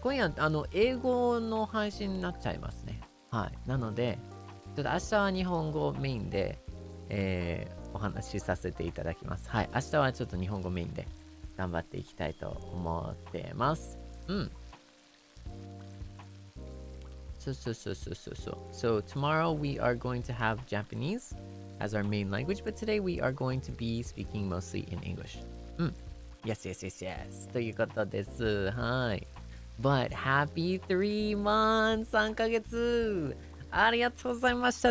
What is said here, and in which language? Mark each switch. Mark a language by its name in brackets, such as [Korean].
[Japanese] 今夜、英語の配信になっちゃいますね。はい。なので、ちょっと明日は日本語メインで、お話しさせていただきます。はい。明日はちょっと日本語メインで頑張っていきたいと思ってます。うん。 [English] So tomorrow we are going to have Japanese as our main language, but today we are going to be speaking mostly in English. [Japanese] Yes. ということです。 [English] はい。But happy 3 months! [Japanese] 3ヶ月ありがとうございました。